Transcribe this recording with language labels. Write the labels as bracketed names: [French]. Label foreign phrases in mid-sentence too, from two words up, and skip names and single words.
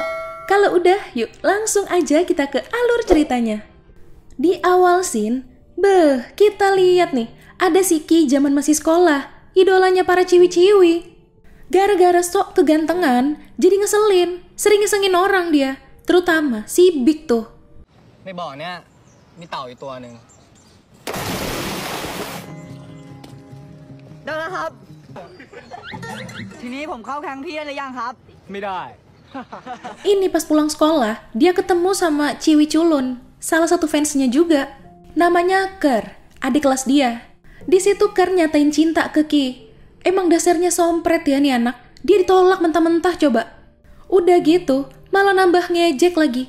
[Indonesian] Kalau udah, yuk langsung aja kita ke alur ceritanya. Di awal scene, kita lihat nih, ada si Ki zaman masih sekolah, idolanya para ciwi-ciwi. Gara-gara sok kegantengan, jadi ngeselin, sering ngesengin orang dia, terutama si Big tuh. [Thai] ในบ่อเนี้ยมีเต่าอยู่ตัวหนึ่ง ได้แล้วครับทีนี้ผมเข้าแก๊งพี่ได้หรือยังครับ ไม่ได้ [Indonesian] Ini pas pulang sekolah, dia ketemu sama Ciwi Culun, salah satu fansnya juga. Namanya Ker, adik kelas dia. Di situ Ker nyatain cinta ke Ki. Emang dasarnya sompret ya nih anak, dia ditolak mentah-mentah coba. Udah gitu, malah nambah ngejek lagi.